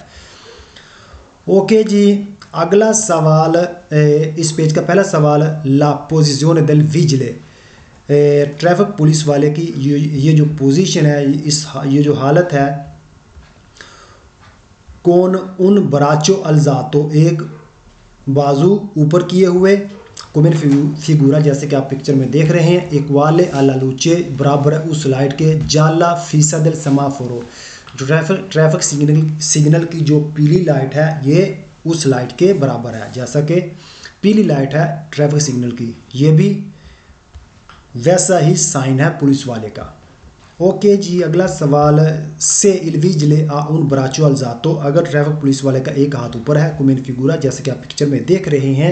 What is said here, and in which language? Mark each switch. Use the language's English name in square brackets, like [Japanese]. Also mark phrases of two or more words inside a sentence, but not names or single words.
[Urdu] اوکے جی, اگلا سوال اس پیج کا پہلا سوال [Italian] la posizione del vigile [Urdu] ٹریفک پولیس والے کی یہ جو پوزیشن ہے یہ جو حالت ہے [Italian] con un braccio alzato [Urdu] ایک بازو اوپر کیے ہوئے [Italian] come in figura [Urdu] جیسے کہ آپ پکچر میں دیکھ رہے ہیں. [Italian] equale alla luce [Urdu] برابر ہے اس لائٹ کے جالا فیصد [Italian] del semaforo [Urdu] جو ٹریفک سگنل کی جو پیلی لائٹ ہے یہ اس لائٹ کے برابر ہے. جیسا کہ پیلی لائٹ ہے ٹریفک سگنل کی, یہ بھی ویسا ہی سائن ہے پولیس والے کا. اوکے جی, اگلا سوال [Italian] se il vigile ha un braccio alzato [Urdu] اگر ٹریفک پولیس والے کا ایک ہاتھ اوپر ہے [Italian] come in figura [Urdu] جیسے کہ آپ پکچر میں دیکھ رہے ہیں.